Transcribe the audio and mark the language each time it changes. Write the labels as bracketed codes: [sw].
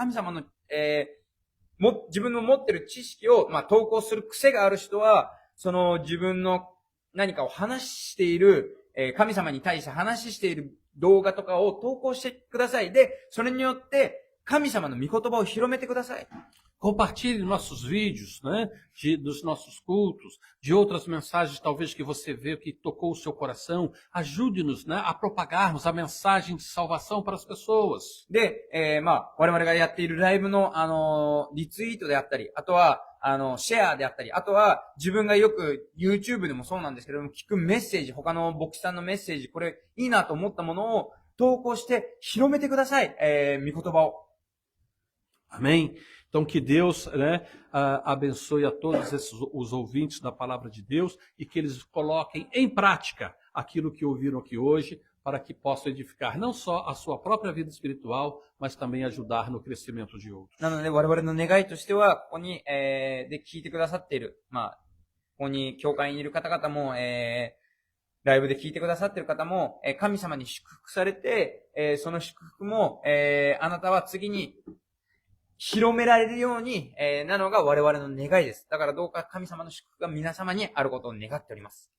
[ja] 神様の、自分の持ってる知識を、投稿する癖がある人は、その自分の何かを話している、神様に対して話している動画とかを投稿してください。で、それによって神様の御言葉を広めてください。 [pt] Compartilhe nossos vídeos, né? Dos nossos cultos, de outras mensagens talvez que você vê que tocou o seu coração. Ajude-nos, né, a propagarmos a mensagem de salvação para as pessoas. [ja] で、我々がやっているライブの、リツイートであったり、あとは、シェアであったり、あとは、自分がよく YouTube でもそうなんですけども、聞くメッセージ、他の牧師さんのメッセージ、これいいなと思ったものを投稿して広めてください。御言葉を。 [pt] Amém? Então que Deus, né, abençoe a todos os ouvintes da palavra de Deus e que eles coloquem em prática aquilo que ouviram aqui hoje para que possam edificar não só a sua própria vida espiritual, mas também ajudar no crescimento de outros. [ja] なので、我々の願いとしては、ここに、で聞いてくださっている、ここに教会にいる方々も、ライブで聞いてくださっている方も、神様に祝福されて、その祝福も、あなたは次に広められるように、なのが我々の願いです。だからどうか神様の祝福が皆様にあることを願っております。